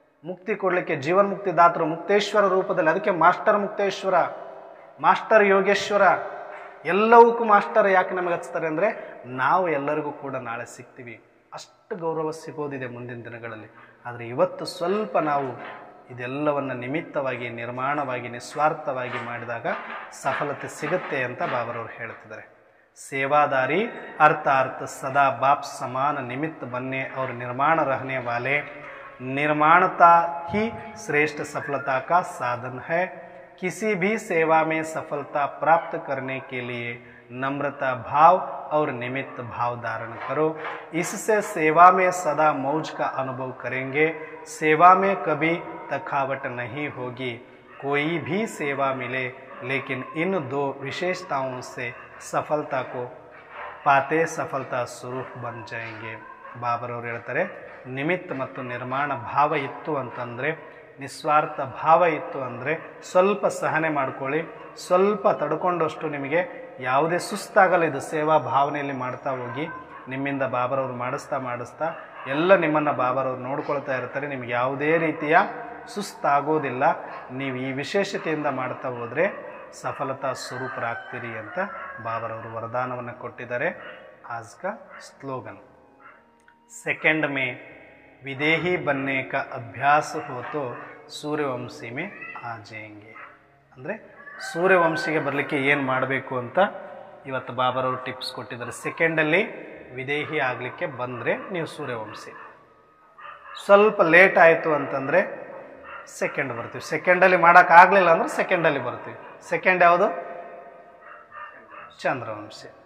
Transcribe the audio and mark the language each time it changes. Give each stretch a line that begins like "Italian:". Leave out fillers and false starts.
Kannada: ಮುಕ್ತಿ ಕೊಡಲಿಕ್ಕೆ ಜೀವನ್ಮುಕ್ತಿ ದಾತರು ಮುಕ್ತೇಶ್ವರ ರೂಪದಲ್ಲಿ. ಅದಕ್ಕೆ master Mukteshwara, master Yogeshwara, ಎಲ್ಲವಕ್ಕೂ master ಯಾಕೆ ನಮಗೆ ಹಚ್ತಾರೆ ಅಂದರೆ ನಾವು ಎಲ್ಲರಿಗೂ ಕೂಡ ನಾಳೆ ಸಿಗ್ತೀವಿ. ಅಷ್ಟು ಗೌರವ ಸಿಗೋದಿದೆ ಮುಂದಿನ ದಿನಗಳಲ್ಲಿ. ಆದರೆ ಇವತ್ತು ಸ್ವಲ್ಪ ನಾವು ಇದೆಲ್ಲವನ್ನು ನಿಮಿತ್ತವಾಗಿ, ನಿರ್ಮಾಣವಾಗಿ, ನಿಸ್ವಾರ್ಥವಾಗಿ ಮಾಡಿದಾಗ ಸಫಲತೆ ಸಿಗುತ್ತೆ ಅಂತ ಬಾಬರವರು ಹೇಳ್ತಿದ್ದಾರೆ.
Hindi: ಸೇವಾದಾರಿ ಅರ್ಥಾರ್ಥ ಸದಾ ಬಾಪ್ ಸಮಾನ ನಿಮಿತ್ತ ಬನ್ನೆ और निर्माण रहने वाले निर्माणता ही श्रेष्ठ सफलता का साधन है. किसी भी सेवा में सफलता प्राप्त करने के लिए नम्रता भाव और निमित्त भाव धारण करो. इससे सेवा में सदा मौज का अनुभव करेंगे. सेवा में कभी थकावट नहीं होगी. कोई भी सेवा मिले लेकिन इन 2 विशेषताओं से सफलता को पाते सफलता स्वरूप बन जाएंगे.
Kannada: ಬಾಬರವರು ಹೇಳ್ತಾರೆ, ನಿಮಿತ್ತ ಮತ್ತು ನಿರ್ಮಾಣ ಭಾವ ಇತ್ತು ಅಂತಂದರೆ, ನಿಸ್ವಾರ್ಥ ಭಾವ ಇತ್ತು ಅಂದರೆ ಸ್ವಲ್ಪ ಸಹನೆ ಮಾಡ್ಕೊಳ್ಳಿ, ಸ್ವಲ್ಪ ತಡ್ಕೊಂಡಷ್ಟು ನಿಮಗೆ ಯಾವುದೇ ಸುಸ್ತಾಗಲ್ಲ. ಇದು ಸೇವಾ ಭಾವನೆಯಲ್ಲಿ ಮಾಡ್ತಾ ಹೋಗಿ ನಿಮ್ಮಿಂದ ಬಾಬರವರು ಮಾಡಿಸ್ತಾ ಎಲ್ಲ ನಿಮ್ಮನ್ನು ಬಾಬರವರು ನೋಡ್ಕೊಳ್ತಾ ಇರ್ತಾರೆ. ನಿಮಗೆ ಯಾವುದೇ ರೀತಿಯ ಸುಸ್ತಾಗೋದಿಲ್ಲ. ನೀವು ಈ ವಿಶೇಷತೆಯಿಂದ ಮಾಡ್ತಾ ಹೋದರೆ ಸಫಲತಾ ಸ್ವರೂಪರಾಗ್ತೀರಿ ಅಂತ ಬಾಬರವರು ವರದಾನವನ್ನು ಕೊಟ್ಟಿದ್ದಾರೆ.
Hindi: आज का स्लोगन, सेकंड में विदेही बनने का अभ्यास हो तो सूर्यवंशी में आ जाएंगे.
Kannada: ಅಂದರೆ ಸೂರ್ಯವಂಶಿಗೆ ಬರಲಿಕ್ಕೆ ಏನು ಮಾಡಬೇಕು ಅಂತ ಇವತ್ತು ಬಾಬರವರು ಟಿಪ್ಸ್ ಕೊಟ್ಟಿದ್ದಾರೆ. ಸೆಕೆಂಡಲ್ಲಿ ವಿದೇಹಿ ಆಗಲಿಕ್ಕೆ ಬಂದರೆ ನೀವು ಸೂರ್ಯವಂಶಿ. ಸ್ವಲ್ಪ ಲೇಟ್ ಆಯಿತು ಅಂತಂದರೆ ಸೆಕೆಂಡ್ ಬರ್ತೀವಿ. ಸೆಕೆಂಡಲ್ಲಿ ಮಾಡೋಕ್ಕಾಗಲಿಲ್ಲ ಅಂದರೆ ಸೆಕೆಂಡಲ್ಲಿ ಬರ್ತೀವಿ. ಸೆಕೆಂಡ್ ಯಾವುದು? ಚಂದ್ರವಂಶಿ.